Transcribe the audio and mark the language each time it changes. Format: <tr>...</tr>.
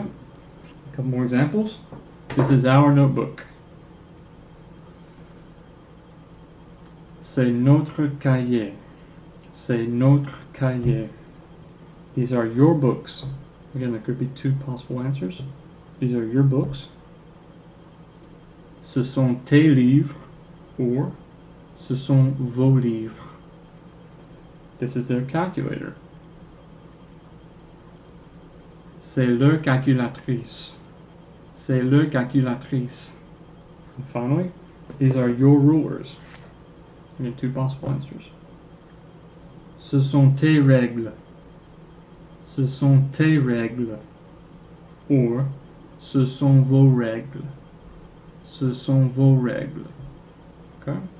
<en>A couple more examples. This is our notebook.</en> <fr>C'est notre cahier. C'est notre cahier.</fr> <en>These are your books. Again, there could be two possible answers. These are your books.</en> <fr>Ce sont tes livres, or ce sont vos livres.</fr> <en>This is their calculator.</en> <fr>C'est leur calculatrice. C'est leur calculatrice.</fr> <en>And finally, these are your rulers. Again, two possible answers.</en> <fr>Ce sont tes règles. Ce sont tes règles. Or, ce sont vos règles. Ce sont vos règles. Okay?</fr>